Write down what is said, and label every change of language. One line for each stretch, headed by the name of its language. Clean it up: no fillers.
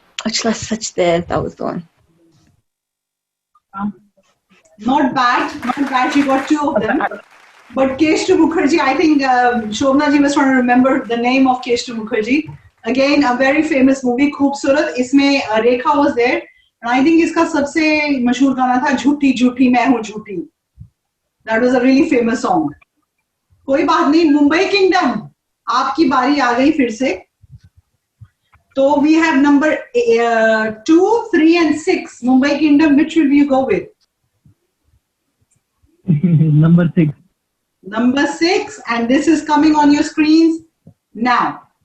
English: Achla Sachdev, that was the one. Not bad. You got 2 of them. But Keshtu Mukherjee, I think Shobna ji was trying to remember the name of Keshtu Mukherjee. Again, a very famous movie, Khoobsurat. इसमें Rekha was there. And I think
Hindi: इसका सबसे मशहूर गाना था झूठी झूठी मैं हूँ झूठी.
English: That was a really famous song.
Hindi: कोई बात नहीं, मुंबई किंगडम आपकी बारी आ गई फिर से.
English: तो we have number 2, 3 and 6. Mumbai Kingdom, which will you go with? Number 6. Number 6, and this is coming on your screens now.